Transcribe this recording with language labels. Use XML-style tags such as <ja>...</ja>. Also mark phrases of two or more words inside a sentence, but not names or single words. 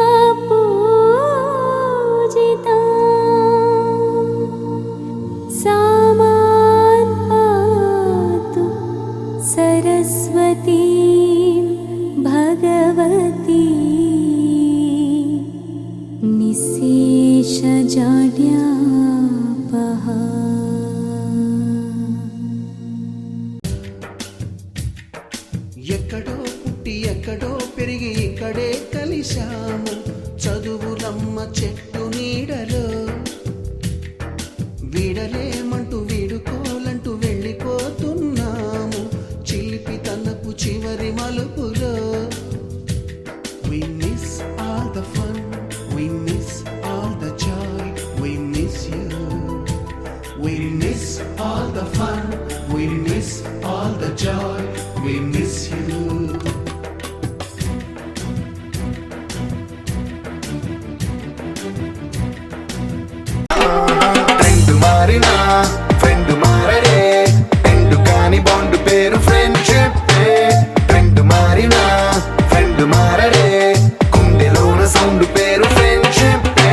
<sa>पूजिता सा मां पातु सरस्वती भगवती निःशेषजाड्यापहा।</sa> <te>ఎక్కడో పుట్టి ఎక్కడో పెరిగి ఇక్కడే కలిశాము చదువులమ్మ చెట్టు నీడలో వీడలేమంటూ వీడుకోలంటూ వెళ్ళిపోతున్నాము చిలిపి తనపు చివరి మలుపులో.</te> <en>We miss all the fun, we miss all the joy, we miss you. We miss all the fun, we miss all the joy, we miss you.</en> <te>ట్రెండ్ మారినా ఫ్రెండ్ మారడే ఎండు కాని బాండ్ పేరు ఫ్రెండ్షిప్. ట్రెండ్ మారినా ఫ్రెండ్ మారడే కుండెలోన సౌండ్ పేరు ఫ్రెండ్షిప్.</te>